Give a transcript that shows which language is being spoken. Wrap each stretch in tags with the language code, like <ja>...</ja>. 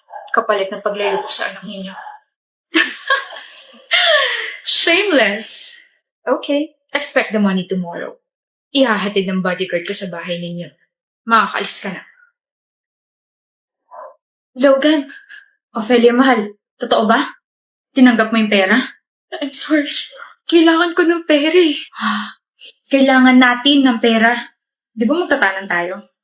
<tl>Kapalit ng paglayo ko sa anak ninyo.</tl> <en>Shameless! Okay, expect the money tomorrow.</en> <tl>Ihahatid ng bodyguard ko sa bahay ninyo. Makakaalis ka na. Logan! Ophelia, mahal. Totoo ba? Tinanggap mo yung pera?</tl> <en>I'm sorry.</en> <tl>Kailangan ko ng pera eh. Kailangan natin ng pera. Di ba magtatanan tayo?</tl>